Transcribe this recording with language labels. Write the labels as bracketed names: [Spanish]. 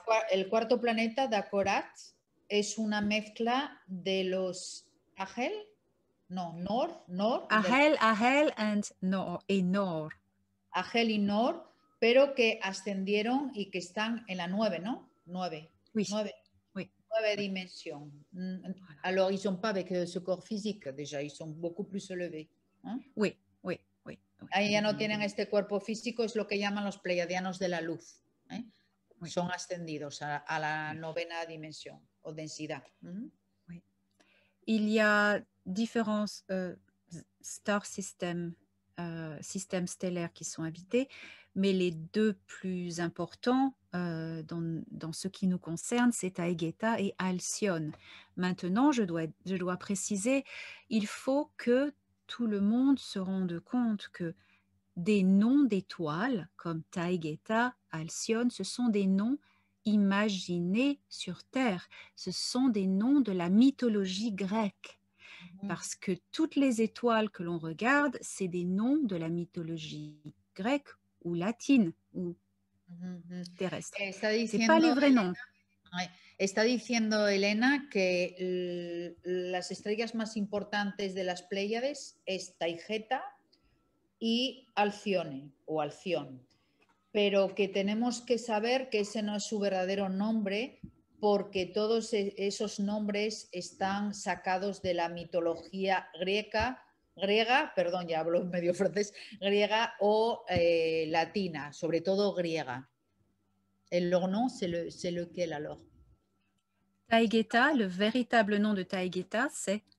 [Spanish] El cuarto planeta, Dakorat, es una mezcla de los Ahel, no, Nor. [English] Ahel and Nor. [Spanish] Ahel y Nor, pero que ascendieron y que están en la 9, ¿no? 9. [French] Oui. 9. Oui. 9 dimensions. Alors, ils ne sont pas avec ce corps physique déjà, ils sont beaucoup plus élevés. [Spanish] ¿Eh? [French] Oui. [Spanish] Ahí ya no tienen este cuerpo físico, es lo que llaman los pleiadianos de la luz. ¿Eh? [French] Oui. [Spanish] Son ascendidos a la 9ª dimensión o densidad. [French] Oui. Il y a différents [English] star systems [French] stellaires qui sont habités, mais les deux plus importants dans ce qui nous concerne, c'est Taygeta et Alcyone. Maintenant, je dois préciser, il faut que tout le monde se rende compte que des noms d'étoiles comme Taygeta, Alcyone, ce sont des noms imaginés sur Terre. Ce sont des noms de la mythologie grecque. Parce que toutes les étoiles que l'on regarde, c'est des noms de la mythologie grecque ou latine ou terrestre. C'est pas les vrais noms. [Spanish] Está diciendo Elena que las estrellas más importantes de las Pléyades es Taygeta y Alcione o Alción, pero que tenemos que saber que ese no es su verdadero nombre, porque todos esos nombres están sacados de la mitología griega, perdón, ya hablo medio francés, griega o latina, sobre todo griega. [French] Leur nom, c'est lequel alors? Taygeta, le véritable nom de Taygeta, c'est